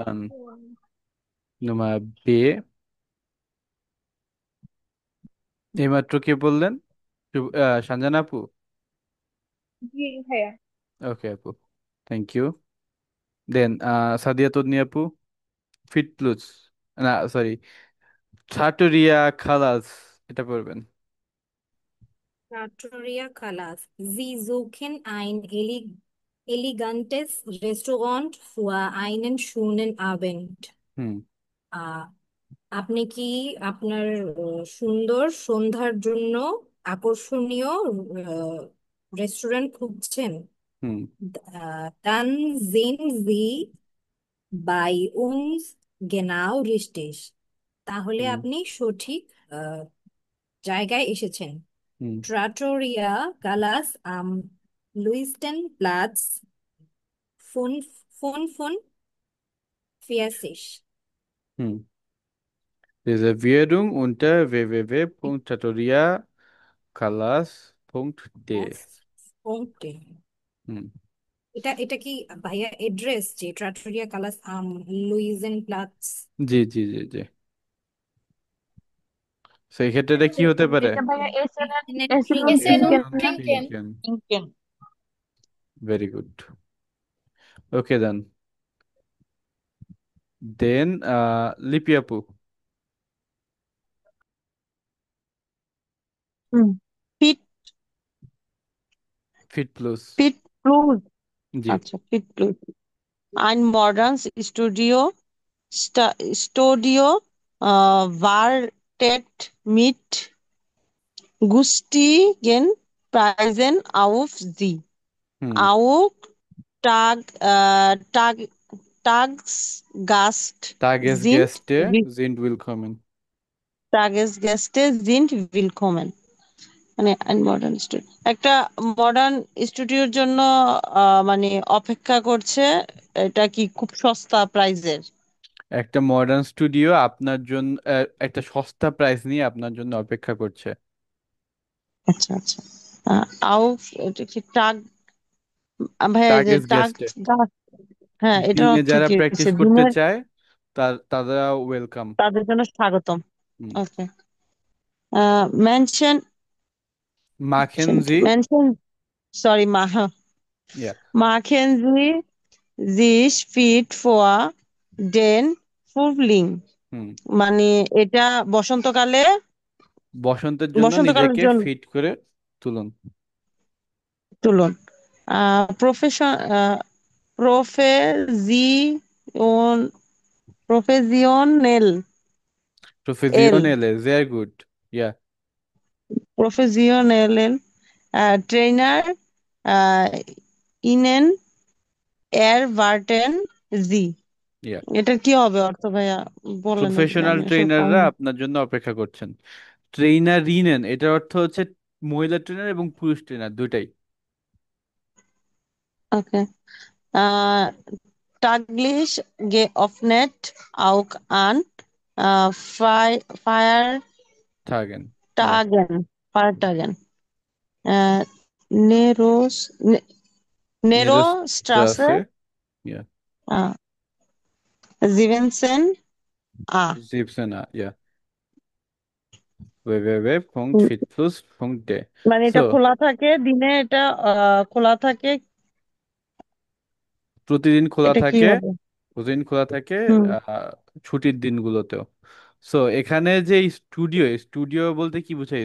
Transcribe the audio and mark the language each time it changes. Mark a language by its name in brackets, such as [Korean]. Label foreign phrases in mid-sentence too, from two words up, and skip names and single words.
[Bangla] ডান। নোমা বে, এইমাত্র কে বললেন? সঞ্জনা আপু। জি ভাইয়া। ওকে আপু, থ্যাংক ইউ। দেন সাদিয়া তন্নি আপু, ফিট প্লুস, না সরি, ছাটুরিয়া খালাস, এটা পড়বেন। [German] Trattoria Kalas. Sie suchen ein elegantes Restaurant für einen schönen Abend. হুম [Bangla] আহ, আপনি কি আপনার সুন্দর সন্ধ্যার জন্য আকর্ষণীয় রেস্টুরেন্ট খুঁজছেন? হুম [German] Dann sind Sie bei uns genau richtig. [Bangla] তাহলে হুম আপনি সঠিক আহ, জায়গায় এসেছেন। হুম [German] Trattoria Gallas am Luistenplatz 45. হুম Reservierung unter www.trattoriacalas.de। Punkte. হুম [Bangla] এটা এটা কি ভাইয়া এড্রেস যে ট্রাটোরিয়া কালাস লুইজেন প্লাটস? জি জি জি জি, সেই ক্ষেত্রে এটা কি হতে পারে? এটা ভাইয়া এসএনএন এসএন ট্রিঙ্কেন না? [German] ট্রিঙ্কেন। Trinken. ট্রিঙ্কেন। [English] Very good. Okay then লিপি আপু, [Bangla] হুম। ফিট ফিট প্লুস। ফিট ক্লোজ। জি আচ্ছা, ফিট ক্লোজ। [German] Ein modernes Studio wartet mit günstigen Preisen auf Sie. হুম Auch Tag, Tag, Tagsgast sind, Tagesgäste sind willkommen. Tagesgäste sind willkommen. [Bangla] মানে [English] modern studio, [Bangla] একটা [English] modern studio [Bangla] জন্য মানে অপেক্ষা করছে। এটা কি খুব সস্তা প্রাইজের? একটা [English] modern studio [Bangla] আপনার জন্য একটা সস্তা প্রাইস নিয়ে আপনার জন্য অপেক্ষা করছে। আচ্ছা আচ্ছা। আউ এটা কি টাগ, ভাইয়া এই যে টাগ [German] Tagesgäste, [Bangla] গাছ, হ্যাঁ এটার দিনে অর্থ যারা কি হচ্ছে? প্র্যাকটিস করতে দিনের, চায় তারা ওয়েলকাম। তাদের জন্য স্বাগতম। হুম ওকে। মেনশন [German] Machen [Bangla] মেনশন সরি [German] ja machen Sie sich fit for den Frühling. হুম [Bangla] মানে এটা বসন্তকালে, বসন্তের জন্য বসন্তকালের নিজেকে জন্য ফিট করে তুলুন। তুলুন। [German] প্রফেশন প্রফেজিওন প্রফেজিওনেল এল Professionelle, sehr gut. Ja, Professionelle Trainer innen er warten Sie. ja. [Bangla] এটা কি হবে অর্থ ভাইয়া? বলেন যদি, প্রফেশনাল আমি আসলে ট্রেনাররা পারিনি। আপনার জন্য অপেক্ষা করছেন। ট্রেনার রিনেন, এটার অর্থ হচ্ছে মহিলা ট্রেনার এবং পুরুষ ট্রেনার দুটাই। ওকে। [German] Taglisch geöffnet auch an Feiertagen, [Bangla] থাকেন, ja। [German] Feiertagen. Äh, Neros, Ne- Nerostraße, [Bangla] নেরোস্ট্রাসে, ja। [German] äh, 17a. 17, ja। www.fitplus.de। [Bangla] মানে সো এটা খোলা থাকে দিনে, এটা খোলা থাকে, প্রতিদিন খোলা এটা কি থাকে, হবে? প্রতিদিন খোলা থাকে হুম। ছুটির দিনগুলোতেও। সো এখানে যে স্টুডিও, স্টুডিও বলতে কি বুঝাইছে?